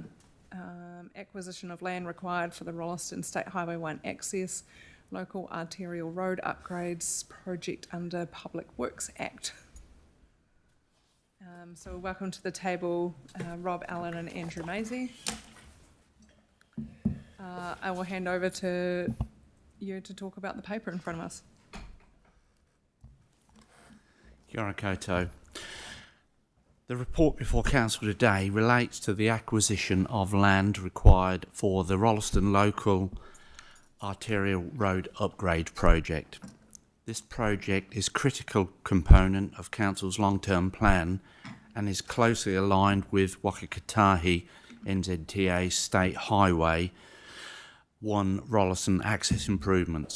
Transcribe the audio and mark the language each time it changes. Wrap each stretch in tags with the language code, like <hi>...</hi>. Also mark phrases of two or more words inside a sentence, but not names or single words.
<en>Acquisition of land required for the Rolleston State Highway 1 access, local arterial road upgrades project under Public Works Act. So welcome to the table, Rob Allen and Andrew Maisie. I will hand over to you to talk about the paper in front of us.</en> <mi>Kia ora koutou.</mi> <en>The report before Council today relates to the acquisition of land required for the Rolleston Local Arterial Road Upgrade Project. This project is a critical component of Council's long-term plan and is closely aligned with Wakakatahi NZTA State Highway 1 Rolleston access improvements.</en>